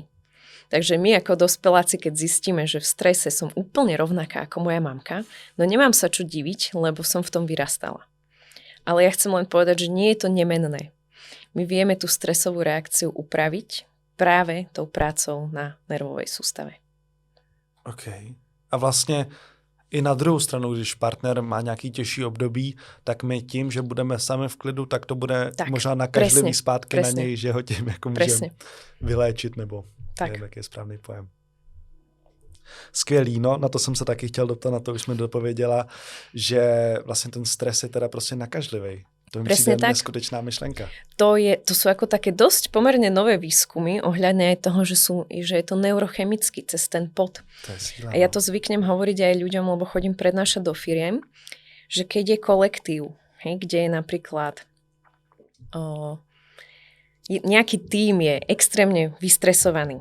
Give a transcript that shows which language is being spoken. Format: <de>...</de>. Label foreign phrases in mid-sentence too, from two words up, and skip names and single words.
<sk>Takže my ako dospeláci, keď zistíme, že v strese som úplne rovnaká ako moja mamka, no nemám sa čo diviť, lebo som v tom vyrastala. Ale ja chcem len povedať, že nie je to nemenné. My vieme tú stresovú reakciu upraviť práve tou prácou na nervovej sústave. OK.</sk> <cs>A vlastně i na druhou stranu, když partner má nějaký těžší období, tak my tím, že budeme sami v klidu, tak to bude tak, možná nakažlivý zpátky presne. Na něj, že ho tím jako můžeme vyléčit, nebo tak. Nevím, jaký je správný pojem. Skvělý, no, na to jsem se taky chtěl doptat, na to už mi dopověděla, že vlastně ten stres je teda prostě nakažlivý. To mi přijde neskutečná myšlenka.</cs> <sk>To sú ako také dosť pomerne nové výskumy ohľadne aj toho, že je to neurochemicky cez ten pot. To je síla, a ja to zvyknem hovoriť aj ľuďom, lebo chodím prednášať do firiem, že keď je kolektív, hej, kde je napríklad nejaký tím je extrémne vystresovaný.</sk>